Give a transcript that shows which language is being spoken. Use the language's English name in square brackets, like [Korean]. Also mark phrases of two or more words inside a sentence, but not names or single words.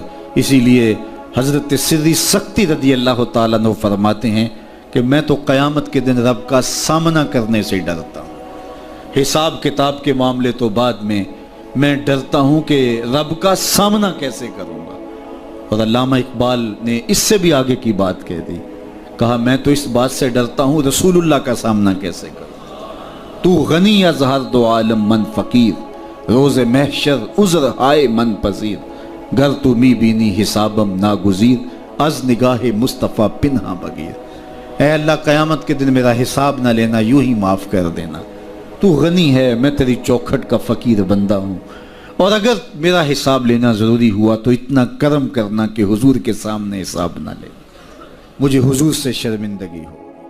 [Urdu] اسی لیے حضرت سری سختی [Arabic] رضی اللہ تعالیٰ عنہ [Urdu] فرماتے ہیں کہ میں تو قیامت کے دن رب کا سامنا کرنے سے ڈرتا ہوں، حساب کتاب کے معاملے تو بعد میں ڈرتا ہوں کہ رب کا سامنا کیسے کروں گا۔ اور علامہ اقبال نے اس سے بھی آگے کی بات کہہ دی، کہا میں تو اس بات سے ڈرتا ہوں رسول اللہ کا سامنا کیسے کروں۔ [Persian] تو غنی از ہر دو عالم من فقیر، روز محشر عذر ہائے من پذیر، گر تو می بینی حسابم ناگزیر، از نگاہ مصطفیٰ پنہا بغیر۔ [Urdu] اے اللہ قیامت کے دن میرا حساب نہ لینا، یوں ہی معاف کر دینا، تو غنی ہے، میں تیری چوکھٹ کا فقیر بندہ ہوں، اور اگر میرا حساب لینا ضروری ہوا تو اتنا کرم کرنا کہ حضور کے سامنے حساب نہ لے، مجھے حضور سے شرمندگی ہو۔